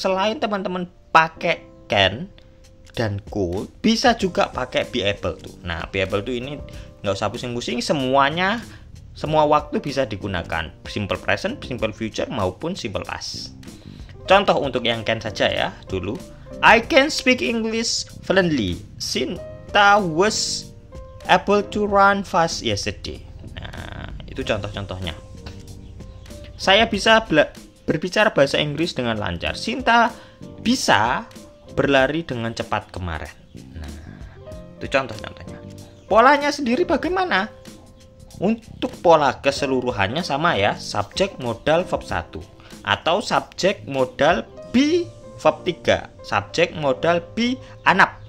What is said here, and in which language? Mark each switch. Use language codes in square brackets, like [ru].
[id] Selain teman-teman pakai can dan could, bisa juga pakai be able to. Nah, be able to ini nggak usah pusing-pusing, semuanya, semua waktu bisa digunakan, simple present, simple future, maupun simple past. Contoh untuk yang can saja ya dulu. [en] I can speak English fluently. Sinta was able to run fast yesterday. [id] Nah, itu contoh-contohnya. Saya bisa berbicara bahasa Inggris dengan lancar. Sinta bisa berlari dengan cepat kemarin. Nah, itu contoh-contohnya. Polanya sendiri bagaimana? Untuk pola keseluruhannya sama ya, subjek modal verb 1 atau subjek modal be verb 3, subjek modal be anap.